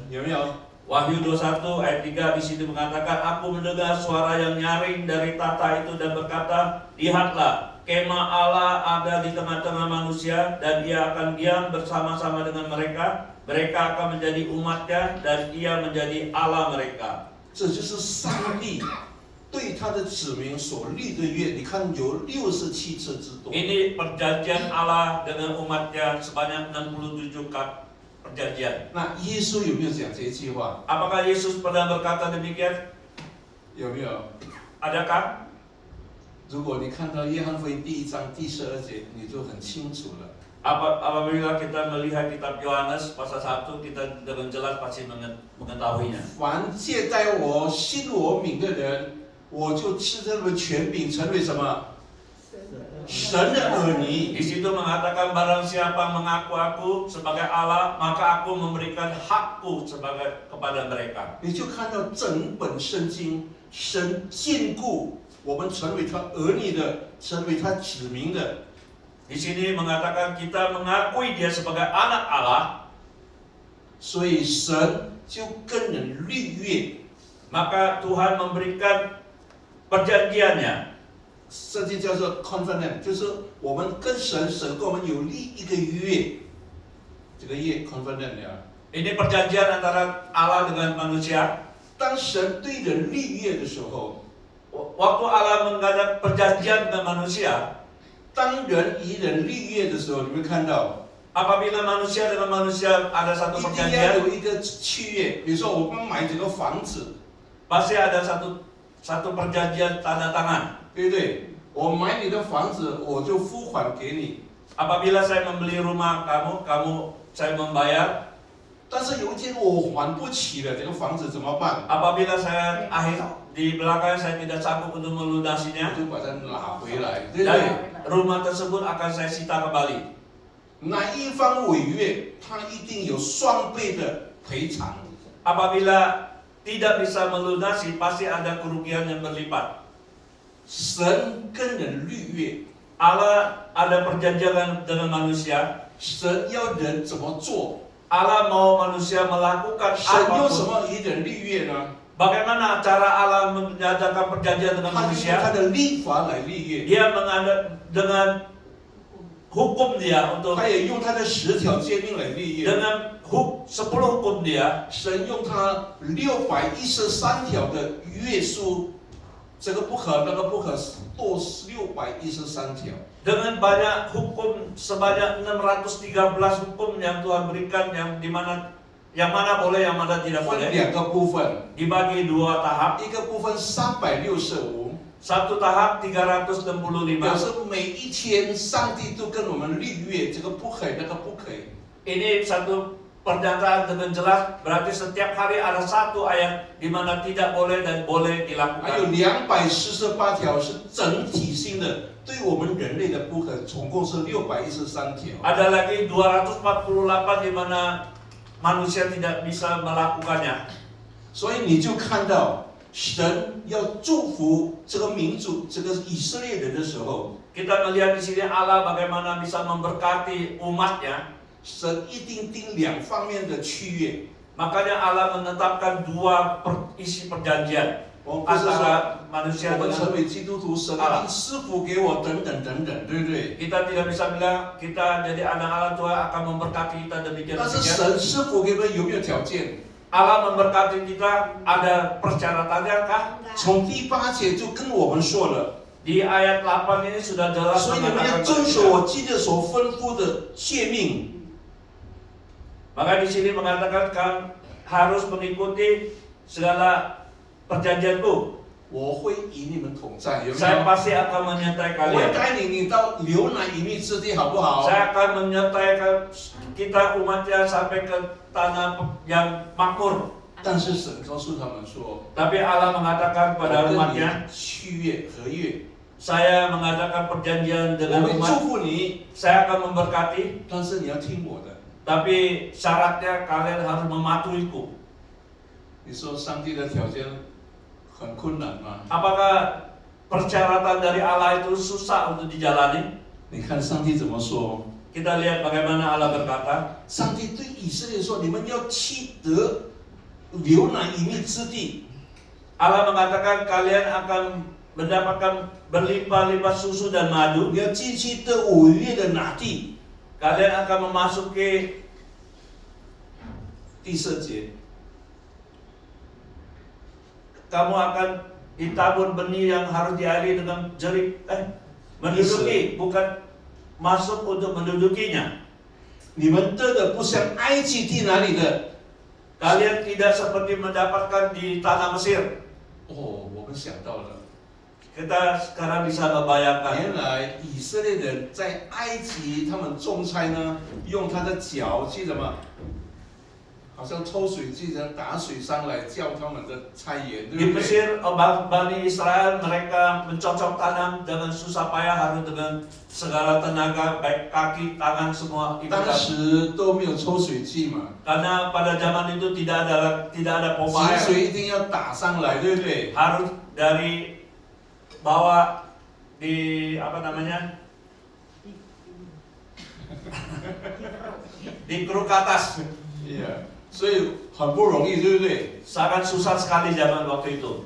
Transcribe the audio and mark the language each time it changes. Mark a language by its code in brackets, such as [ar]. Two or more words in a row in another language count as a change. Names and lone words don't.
[zh] 有没有？ [id] Wahyu 21 ayat 3 di sini mengatakan, Aku mendengar suara yang nyaring dari tahta itu dan berkata, Lihatlah, kemah Allah ada di tengah-tengah manusia dan Ia akan diam bersama-sama dengan mereka. Mereka akan menjadi umatnya dan Ia menjadi Allah mereka. [zh] 这就是上帝对他的子民所立的约。你看有67次之多。 [id] Ini perjanjian Allah dengan umatnya sebanyak 67 perjanjian. [zh] 那耶稣有没有讲这一句话？ [id] Apakah Yesus pernah berkata demikian? [zh] 有没有？ [id] Adakah? [zh] 如果你看到约翰福音第1章第12节，你就很清楚了。 [id] Apabila kita melihat kitab Yohanes pasal 1, kita dengan jelas pasti mengetahuinya. [zh] 凡借待我、信我名的人，我就赐他们权柄，成为什么？神的儿女。 [id] Di situ mengatakan barang siapa mengaku aku sebagai Allah, maka aku memberikan hakku kepada mereka. [zh] 你就看到整本圣经，神眷顾我们成为他儿女的，成为他子民的。 [id] Di sini mengatakan kita mengakui dia sebagai anak Allah, [zh] 所以神就跟人立约。 [id] maka Tuhan memberikan perjanjiannya. [zh] 圣经叫做 covenant， 就是我们跟神，神跟我们有立一个约，这个约 covenant 呀。 [id] Ini perjanjian antara Allah dengan manusia. [zh] 当神对人立约的时候， [id] Waktu Allah mengadakan perjanjian dengan manusia, [zh] 当人与人立约的时候，你会看到， [id] apabila manusia dengan manusia ada satu [zh] 一定要 [id] perjanjian, [zh] 有一个契约。比如说，我们买这个房子， [id] pasti ada satu perjanjian tanda tangan. [zh] 对不对？我买你的房子，我就付款给你。 [id] Apabila saya membeli rumah kamu saya membayar. [zh] 但是有一天我还不起了，这个房子怎么办？ [id] Apabila saya di belakang saya tidak sanggup untuk [zh] 我 [id] melunasinya, [zh] 就把它拿回来，对不对？ [id] dan rumah tersebut akan saya sita kembali. [zh] 哪一方违约，他一定有双倍的赔偿。 [id] Apabila tidak bisa melunasi, pasti ada kerugian yang berlipat. [zh] 神跟人立约， [id] Allah ada perjanjian dengan manusia. [zh] 神要人怎么做？ [id] Allah mau manusia melakukan [zh] 神用什 [id] apapun. [zh] 么与人立约呢？ [id] Bagaimana cara Allah menyatakan perjanjian dengan [zh] 他用他 [id] manusia? [zh] 的律法来立约， [id] Dia dengan hukum dia [zh] 他也用他的10条诫命来立约。 [id] dengan 10 hukum dia. [zh] 神用他613条的约书，这个不可，那个不可，多613条。 [id] Dengan banyak hukum sebanyak 613 hukum yang Tuhan berikan yang mana boleh, yang mana tidak [zh] 分 [id] boleh. [zh] 2个部分， [id] Dibagi 2 tahap. [zh] 一个部分365， [id] Satu tahap 365. [zh] 表示每一天上帝都跟我们立约，这个不可以，那个不可以。 [id] Ini satu pernyataan dengan jelas, berarti setiap hari ada satu ayat di mana tidak boleh dan boleh [zh] 还有 [id] dilakukan. [zh] 248条是整体性的，对我们人类的不可，总共是613条。 [id] Ada lagi 248 di mana manusia tidak bisa melakukannya. [zh] 所以你就看到神要祝福这个民族，这个以色列人的时候， [id] Kita melihat di sini Allah bagaimana bisa memberkati umatnya. [zh] 神一定定2方面的契约。 [id] Makanya Allah menetapkan 2 isi perjanjian [zh] 我不是说 [id] antara manusia [zh] 我们 [id] dengan [zh] 成为基督徒，神一定赐福给我，等等等等，对不对？ [id] kita. Tidak bisa bilang kita jadi anak Allah, Tuhan akan memberkati kita [zh] 但是 [id] demikian. [zh] 神赐福给我们有没有条件？ [id] Allah memberkati kita, ada persyaratannya kah? [zh] 从第8节就跟我们说了， [id] Di ayat 8 ini sudah jelas [zh] 所以你们要 [id] mengatakan [zh] 遵 [id] kepada [zh] 守 [id] kita. [zh] 我今日所吩咐的诫命。 [id] Maka di sini mengatakan harus mengikuti segala perjanjianku. [zh] 我会与你们同在，有没 [id] Saya [zh] 有？ [id] pasti akan menyertai [zh] 我会 [id] kalian. [zh] 带领你到流奶与蜜之地，好不好？ [id] Saya akan menyertai kita umatnya sampai ke tanah yang makmur. [zh] 但是神告诉他们说， [id] Tapi Allah mengatakan [zh] 我 [id] kepada [zh] 跟 [id] umatnya, [zh] 你契约合约， [id] saya mengadakan perjanjian [zh] 我 [id] dengan [zh] 会 [id] umat. [zh] 祝福你， [id] Saya akan memberkati, [zh] 但是你要听我的。 [id] tapi syaratnya kalian harus mematuhiku. [zh] 你说上帝的条件很困难吗？ [id] Apakah persyaratan dari Allah itu susah untuk dijalani? [zh] 你看上帝怎么说？ [id] Kita lihat bagaimana Allah berkata. [zh] 上帝对以色列说：“你们要去得流奶与蜜之地。” [id] Allah mengatakan kalian akan mendapatkan berlimpah-limpah susu dan madu, [zh] 你要进去得5月的哪地？ [id] kalian akan memasuki [zh] 第4节， [id] kamu akan ditabur benih yang harus diairi dengan jerih. Menduduki, bukan masuk untuk mendudukinya. [zh] 你们得的不像埃及地哪里的？ [id] Kalian tidak seperti mendapatkan di tanah Mesir. [zh] 哦，我们想到了， [id] Kita sekarang bisa membayangkan. [zh] 原来以色列人在埃及他们种菜呢，用他的脚去什么？好像抽水机这样打水上来浇他们的菜园，对 [id] Di [zh] 不对？ [id] Mesir, Bani Israel mereka mencocok tanam dengan susah payah, harus dengan segala tenaga, baik kaki, tangan, semua [zh] 当 [id] ibadah. [zh] 时都没有抽水机嘛， [id] Karena pada zaman itu tidak ada pompa [zh] 井 [id] air. [zh] 水一定要打上来，对不对？ [id] Harus dari bawah di apa namanya? Di keruk atas. [zh] 所以很不容易，对不对？ [id] Sangat susah sekali zaman waktu itu.